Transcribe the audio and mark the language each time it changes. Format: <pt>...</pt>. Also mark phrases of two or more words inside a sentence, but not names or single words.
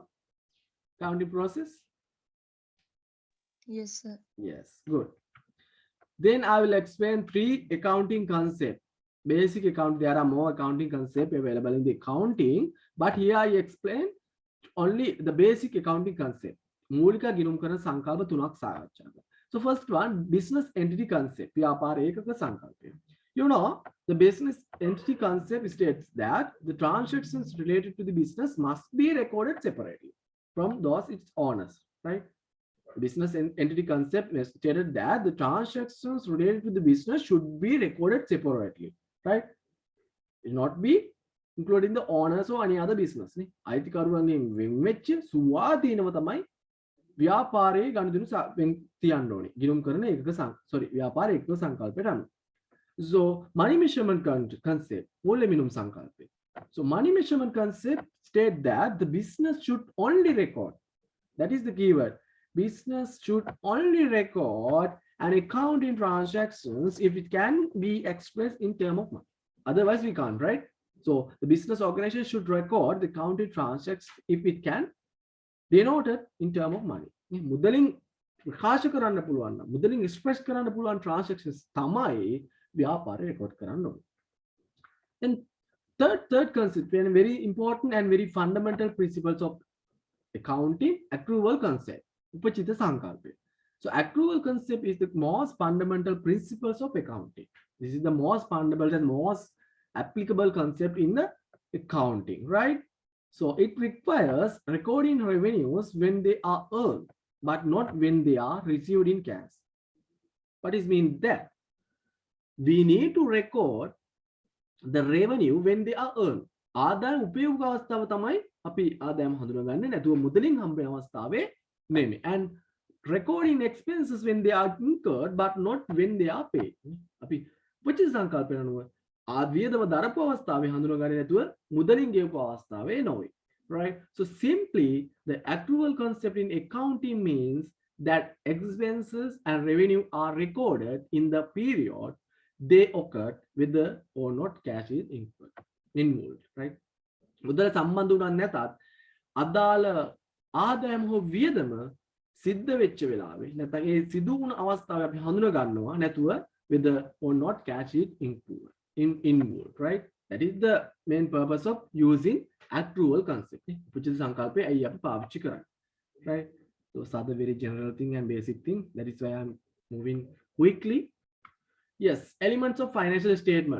<en>Accounting process? Yes, sir. Yes, good. Then I will explain 3 accounting concepts. Basic account, there are more accounting concepts available in the accounting, but here I explain only the basic accounting concept.</en> <si>මූලික ගිණුම් කරන සංකල්ප 3ක් සාකච්ඡා කරනවා.</si> <en>So first one, business entity concept.</en> <si>ව්‍යාපාර ඒකක සංකල්පය.</si> <en>You know, the business entity concept states that the transactions related to the business must be recorded separately from those its owners, right? The business entity concept stated that the transactions related to the business should be recorded separately, right? It not be including the owners or any other business.</en> <si>අයිතිකරුවන්ගෙන් වෙන් වෙච්ච සුවාදීනව තමයි ව්‍යාපාරයේ ගනුදෙනු තියන්න ඕනේ. ගිණුම් කරන ඒකක ව්‍යාපාර ඒකක සංකල්පයට අනුව.</si> <en>So money measurement concept,</en> <si>මූල්‍ය මිනුම් සංකල්පය.</si> <en>So money measurement concept state that the business should only record. That is the keyword. Business should only record and account in transactions if it can be expressed in terms of money. Otherwise we can't, right? So the business organization should record the counted transactions if it can denote it in terms of money.</en> <si>මුදලින් ප්‍රකාශ කරන්න පුළුවන් නම් මුදලින් express කරන්න පුළුවන් transactions තමයි ව්‍යාපාරය record කරන්න ඕනේ.</si> <en>Then third concept, and very important and very fundamental principles of accounting, accrual concept.</en> <si>උපචිත සංකල්පය.</si> <en>So accrual concept is the most fundamental principles of accounting. This is the most fundamental and most applicable concept in the accounting, right? So it requires recording revenues when they are earned, but not when they are received in cash. What is mean that? We need to record the revenue when they are earned.</en> <si>ආදායම් උපයෝග අවස්ථාව තමයි අපි ආදායම් හඳුනගන්නේ නැතුව මුදලින් හම්බ වෙන අවස්ථාවේ නෙමෙයි.</si> <en>And recording expenses when they are incurred but not when they are paid.</en> <si>අපි උපචිත සංකල්පය අනුව ආවියදම දරපු අවස්ථාවේ හඳුනගන්නේ නැතුව මුදලින් ගෙවපු අවස්ථාවේ නොවේ.</si> <en>Right? So simply the accrual concept in accounting means that expenses and revenue are recorded in the period they occurred with the or not cash is involved, right?</en> <si>මුදල සම්බන්ධ වුණා නැතත් අදාළ ආදායම හෝ වියදම සිද්ධ වෙච්ච වෙලාවේ නැත්නම් ඒ සිදු වුණ අවස්ථාවේ අපි හඳුනා ගන්නවා නැතුව</si> <en>with the or not cash is involved, right? That is the main purpose of using accrual concept.</en> <si>උචිත සංකල්පය අයි අපි පාවිච්චි කරන්නේ,</si> <en>right? Those are the very general thing and basic thing. That is why I'm moving quickly. Yes, elements of financial statement.</en>